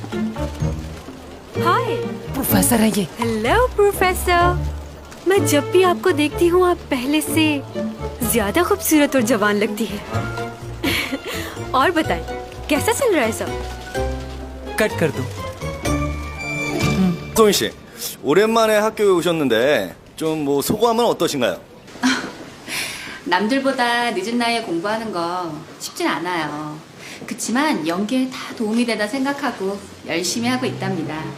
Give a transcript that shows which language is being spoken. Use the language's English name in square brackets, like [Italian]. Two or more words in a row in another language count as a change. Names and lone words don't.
[Hindi] हाय, प्रोफेसर है ये। हेलो प्रोफेसर। मैं जब भी आपको देखती हूँ आप पहले से ज्यादा खूबसूरत और जवान लगती है। और बताएं, कैसा चल रहा है सब? कट कर दो। [Korean] 소희 씨, 오랜만에 학교에 오셨는데 좀 뭐 소감은 어떠신가요? 남들보다 늦은 나이에 공부하는 거 쉽진 않아요. 그치만 연기에 다 도움이 되다 생각하고 열심히 하고 있답니다.